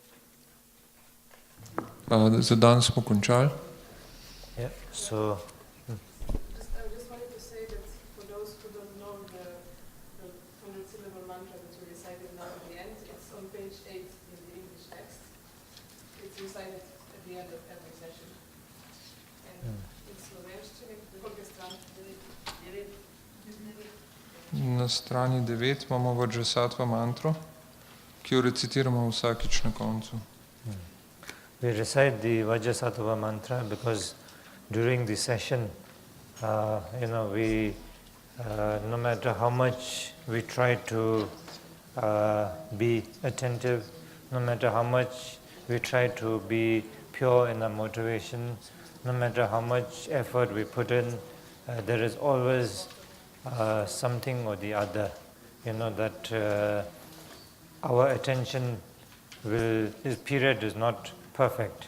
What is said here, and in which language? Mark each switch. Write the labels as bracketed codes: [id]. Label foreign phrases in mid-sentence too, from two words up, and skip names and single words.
[sl] Za danes smo končali. [en] Yeah, so I just wanted to say that for those who don't know the 100-syllable mantra that we recited now at the end, it's on page 8 in the English text. It's recited at the end of every session. [sl] And in slovenščini, koliko stran? 9. Na strani 9 imamo Vajrasattva mantro, ki jo recitiramo vsakič na koncu. [en] We recite the Vajrasattva mantra because during the session, we, no matter how much we try to be attentive, no matter how much we try to be pure in our motivation, no matter how much effort we put in, there is always something or the other, that our attention this period is not perfect.